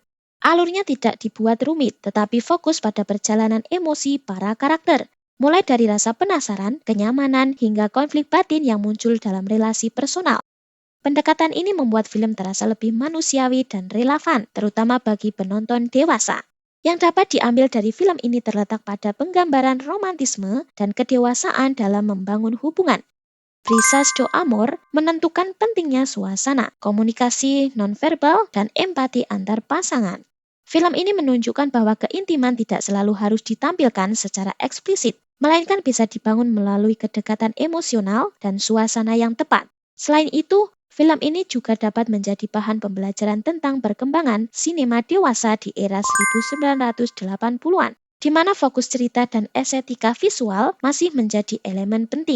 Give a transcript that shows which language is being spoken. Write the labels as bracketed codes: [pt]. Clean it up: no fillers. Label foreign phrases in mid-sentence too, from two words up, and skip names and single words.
[id] Alurnya tidak dibuat rumit, tetapi fokus pada perjalanan emosi para karakter, mulai dari rasa penasaran, kenyamanan, hingga konflik batin yang muncul dalam relasi personal. Pendekatan ini membuat film terasa lebih manusiawi dan relevan, terutama bagi penonton dewasa. Yang dapat diambil dari film ini terletak pada penggambaran romantisme dan kedewasaan dalam membangun hubungan. Brisas do Amor menentukan pentingnya suasana, komunikasi nonverbal, dan empati antar pasangan. Film ini menunjukkan bahwa keintiman tidak selalu harus ditampilkan secara eksplisit, melainkan bisa dibangun melalui kedekatan emosional dan suasana yang tepat. Selain itu, film ini juga dapat menjadi bahan pembelajaran tentang perkembangan sinema dewasa di era 1980-an, di mana fokus cerita dan estetika visual masih menjadi elemen penting.